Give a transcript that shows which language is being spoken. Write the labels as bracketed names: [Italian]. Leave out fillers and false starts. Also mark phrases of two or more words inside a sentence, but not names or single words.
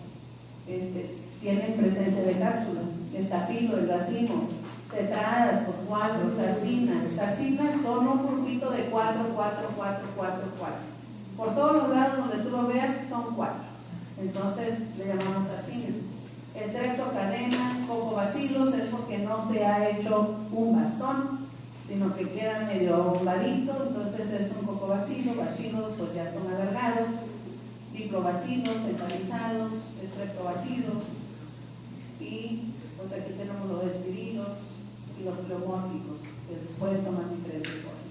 [Spanish] Tienen presencia de cápsula. Estafilo, el racimo, tetradas, pues 4, sarcinas. Sarcinas son un grupito de 4, 4, 4, 4, 4. Por todos los lados donde tú lo veas son 4. Entonces le llamamos sarcina. Streptocadena, cocobacilos es porque no se ha hecho un bastón, sino que queda medio ovalito, entonces es un cocobacilo. Bacilos pues ya son alargados, diplobacilos, centralizados, streptobacilos, y pues aquí tenemos los espirilos y los pleomórficos, que pueden tomar diferentes formas.